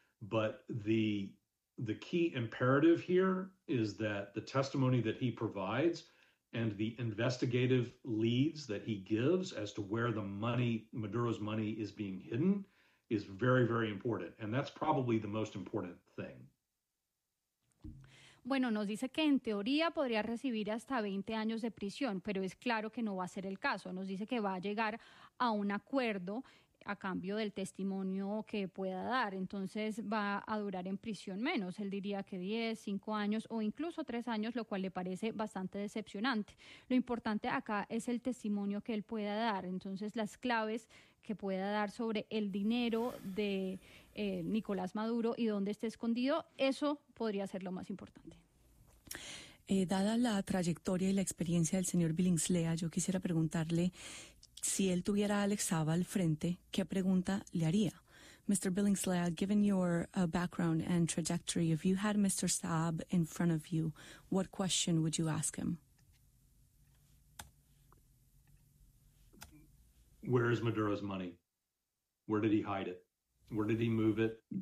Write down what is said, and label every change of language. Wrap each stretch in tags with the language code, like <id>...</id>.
<en>But the key imperative here is that the testimony that he provides and the investigative leads that he gives as to where the money, Maduro's money, is being hidden is very, very important. And that's probably the most important thing.</en> <es>Bueno, nos dice que en teoría podría recibir hasta 20 años de prisión, pero es claro que no va a ser el caso. Nos dice que va a llegar a un acuerdo a cambio del testimonio que pueda dar. Entonces va a durar en prisión menos. Él diría que 10, 5 años o incluso 3 años, lo cual le parece bastante decepcionante. Lo importante acá es el testimonio que él pueda dar. Entonces las claves que pueda dar sobre el dinero de Nicolás Maduro y dónde está escondido, eso podría ser lo más importante. Dada la trayectoria y la experiencia del señor Billingslea, yo quisiera preguntarle, si él tuviera a Alex Saba al frente, ¿qué pregunta le haría?</es> <en>Mr. Billingslea, given your background and trajectory, if you had Mr. Saab in front of you, what question would you ask him? Where is Maduro's money? Where did he hide it? Where did he move it?</en>